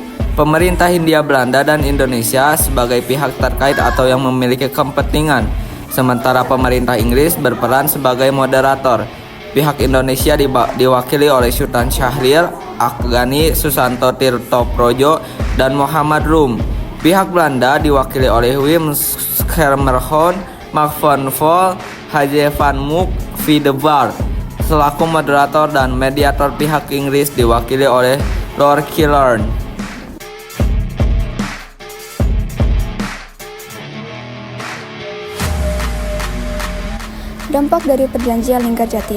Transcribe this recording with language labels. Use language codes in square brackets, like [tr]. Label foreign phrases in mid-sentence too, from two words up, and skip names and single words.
[id] Pemerintah Hindia Belanda dan Indonesia sebagai pihak terkait atau yang memiliki kepentingan, sementara pemerintah Inggris berperan sebagai moderator. Pihak Indonesia diwakili oleh Sultan Syahrir, Aka Gani, Susanto Tirtoprojo, dan Muhammad Rum. Pihak Belanda diwakili oleh Wim Schermerhorn, Mark van Vol, Haje van Mook, Videvaart selaku moderator, dan mediator pihak Inggris diwakili oleh Lord Killen. Dampak dari Perjanjian Linggarjati.